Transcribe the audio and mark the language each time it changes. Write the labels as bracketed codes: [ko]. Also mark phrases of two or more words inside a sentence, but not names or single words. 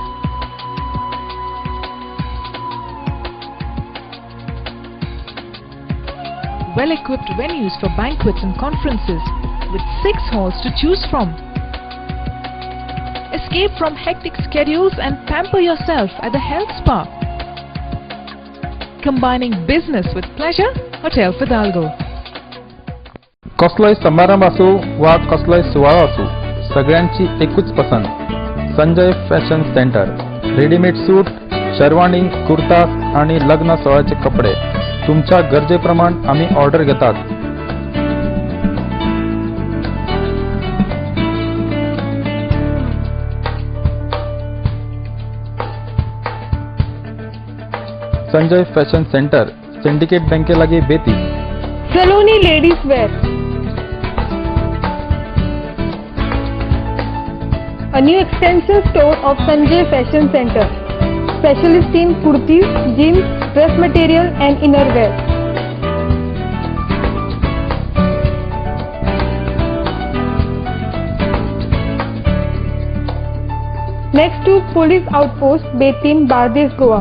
[en] Well-equipped venues for banquets and conferences with 6 halls to choose from. Escape from hectic schedules and pamper yourself at the health spa. Combining business with pleasure, Hotel Fidalgo. [kok] कसलोय समारंभ असो वा कसलोय सुवाळो असो सगळ्यांची एकूच पसंत. संजय फॅशन सेंटर. रेडीमेड सूट, शेरवानी, कुर्ता आणि लग्न सोहळ्याचे कपडे तुमच्या गरजेप्रमाणे आम्ही ऑर्डर घेतात. संजय फॅशन सेंटर, सिंडिकेट बँके लागे बेती. [en] Saloni ladies wear. A new extension store of Sanjay Fashion Center. Specialist in kurtis, jeans, dress material and innerwear. Next to Police Outpost, Betin, Bardesh, Goa.